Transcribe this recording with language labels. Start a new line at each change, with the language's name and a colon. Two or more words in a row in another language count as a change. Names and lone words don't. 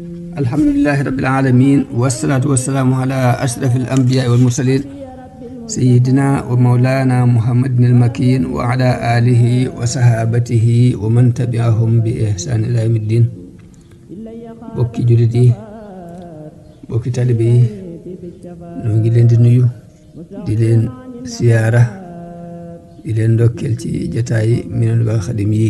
Arabic: الحمد لله رب العالمين والصلاة والسلام على أشرف الأنبياء والمرسلين سيدنا ومولانا محمد المكين وعلى آله وصحابته ومن تبعهم بإحسان إلى يوم الدين.
Wolof: bokki jullit yi, bokki talibe yi, noo ngi leen di nuyu, di leen siyaara, di leen ndokkeel ci jataay Minanul Baaqil Xadim yi.